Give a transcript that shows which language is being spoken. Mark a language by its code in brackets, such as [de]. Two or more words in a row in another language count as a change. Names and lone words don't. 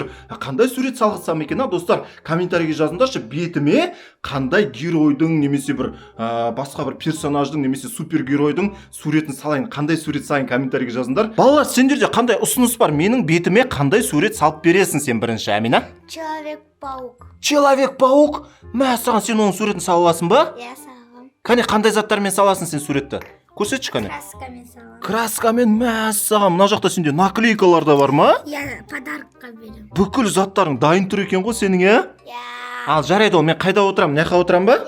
[kk] Қандай сурет салғызсам екен, достар? Комментарийге жазыңдаршы, бетіме қандай геройдың немесе бір басқа бір персонаждың немесе супергеройдың суретін салайын. Қандай сурет салайын, комментарийге жазыңдар. Балалар, сендерде қандай ұсыныс бар? Менің бетіме қандай сурет салып бересің сен бірінші, Амина? Человек-паук. Человек-паук? Мәссаған, сен оның суретін сала аласың ба? Иә, салғам. Кәне, қандай заттармен саласың сен суретті? Көрсетші кәне. Краскамен салғам. Краскамен, мәссаған, мына жақта сенде наклейкалар да бар ма? Иә, подаркқа берем. Бүкіл заттарың дайын тұр екен ғой сенің, Иә. Ал жарайды ол, мен қайда отырамын, мына жаққа отырамын ба?